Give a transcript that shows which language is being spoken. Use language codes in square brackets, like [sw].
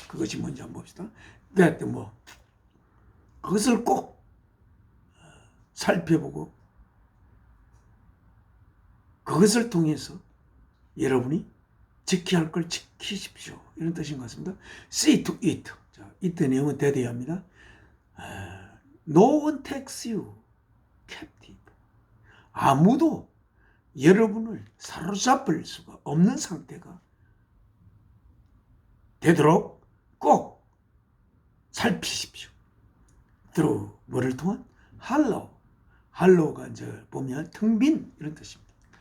[ko] 그것이 뭔지 한번 봅시다. that 그것을 꼭 살펴보고 그것을 통해서 여러분이 지켜야 할 걸 지키십시오. 이런 뜻인 것 같습니다. [en] See to it. [ko] 자, it의 내용은 대대합니다. [en] No one takes you captive. [ko] 아무도 여러분을 사로잡을 수가 없는 상태가 되도록 꼭 살피십시오. through 뭐를 통한? 할로우가 이제 보면 텅 빈 이런 뜻입니다.